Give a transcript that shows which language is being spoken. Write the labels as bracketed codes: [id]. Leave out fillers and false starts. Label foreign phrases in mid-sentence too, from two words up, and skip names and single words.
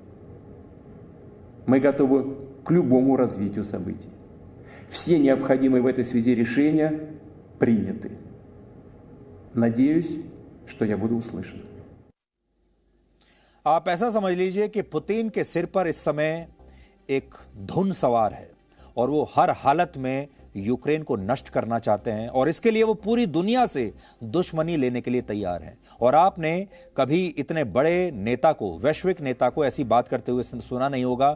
[ru] Мы готовы к любому развитию событий. Все необходимые в этой связи решения приняты. Надеюсь, что я буду услышан. [hi] आप ऐसा समझ लीजिए कि पुतिन के सिर पर इस समय एक धुन सवार है और वो हर हालत में यूक्रेन को नष्ट करना चाहते हैं और इसके लिए वो पूरी दुनिया से दुश्मनी लेने के लिए तैयार हैं। और आपने कभी इतने बड़े नेता को, वैश्विक नेता को ऐसी बात करते हुए सुना नहीं होगा।